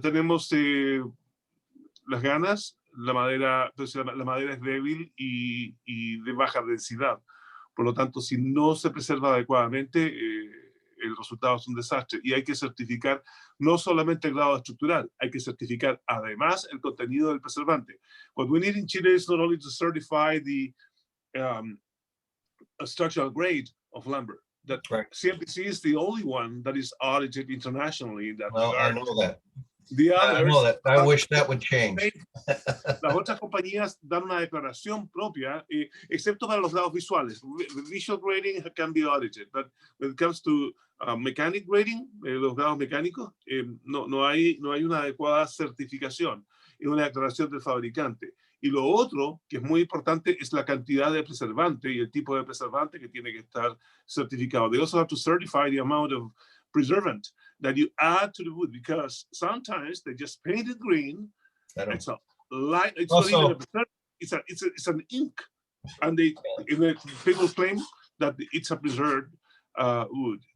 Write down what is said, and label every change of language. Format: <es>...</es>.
<es>Tenemos las ganas. La madera es débil y de baja densidad. Por lo tanto, si no se preserva adecuadamente, el resultado es un desastre. Y hay que certificar no solamente el grado estructural, hay que certificar además el contenido del preservante.</es> <en>What we need in Chile is not only to certify the structural grade of lumber. That CMPC is the only one that is audited internationally in that regard. I know that. The others, I know that. I wish that would change.</en> <es>Las otras compañías dan una declaración propia, excepto para los grados visuales.</es> <en>Visual grading can be audited, but when it comes to mechanic grading,</en> <es>los grados mecánicos, no hay una adecuada certificación y una declaración del fabricante. Y lo otro, que es muy importante, es la cantidad de preservante y el tipo de preservante que tiene que estar certificado.</es> <en>They also have to certify the amount of preservant that you add to the wood, because sometimes they just paint it green. It's a light. It's also, not even a preservative. It's an ink, and people claim that it's a preserved wood.</en>